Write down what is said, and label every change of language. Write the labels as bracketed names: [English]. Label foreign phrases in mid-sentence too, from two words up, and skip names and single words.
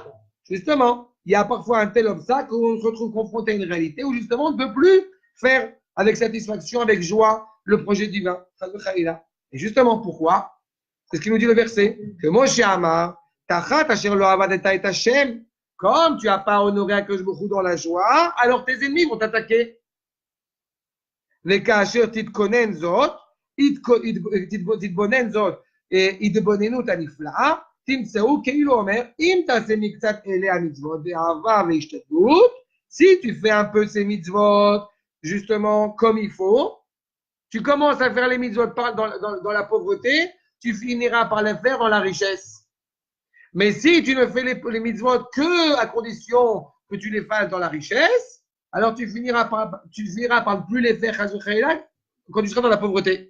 [French] Justement, il y a parfois un tel obstacle où on se retrouve confronté à une réalité où justement on ne peut plus faire avec satisfaction, avec joie, le projet divin. Et justement, pourquoi? C'est ce qui nous dit le verset. [Hebrew] Que משה אמר, תחת אשר לא עבדת את השם, [French] Comme tu n'as pas honoré [Hebrew] הקדוש ברוך הוא [French] dans la joie, alors tes ennemis vont t'attaquer. [Hebrew] וכאשר תתכונן זאת, תתבונן זאת, התבוננות הנפלאה, תמצאו כאילו אומר, אם תעשה מקצת אלה המצוות באהבה והשתדלות, [French] si tu fais un peu ces mitzvot, justement, comme il faut, tu commences à faire les mitzvot dans la pauvreté, tu finiras par les faire dans la richesse. Mais si tu ne fais les mitzvot que à condition que tu les fasses dans la richesse, alors tu finiras par ne plus les faire quand tu seras dans la pauvreté.